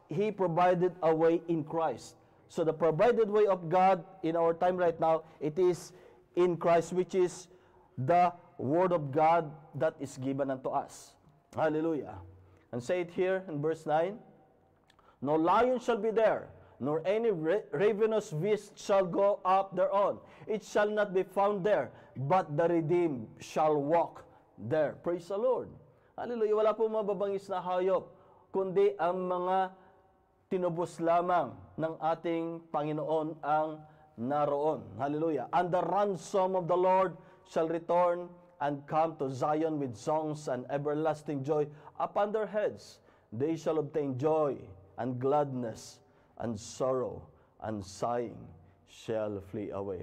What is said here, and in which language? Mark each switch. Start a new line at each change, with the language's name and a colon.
English: He provided a way in Christ. So the provided way of God in our time right now, it is in Christ, which is the Word of God that is given unto us. Hallelujah. And say it here in verse 9, no lion shall be there, nor any ravenous beast shall go up thereon. It shall not be found there, but the redeemed shall walk there. Praise the Lord. Hallelujah.
Filipino: Wala po mababangis na hayop, kundi ang mga tinubos lamang ng ating Panginoon ang naroon. Hallelujah.
English: And the ransom of the Lord shall return and come to Zion with songs and everlasting joy upon their heads. They shall obtain joy and gladness, and sorrow and sighing shall flee away.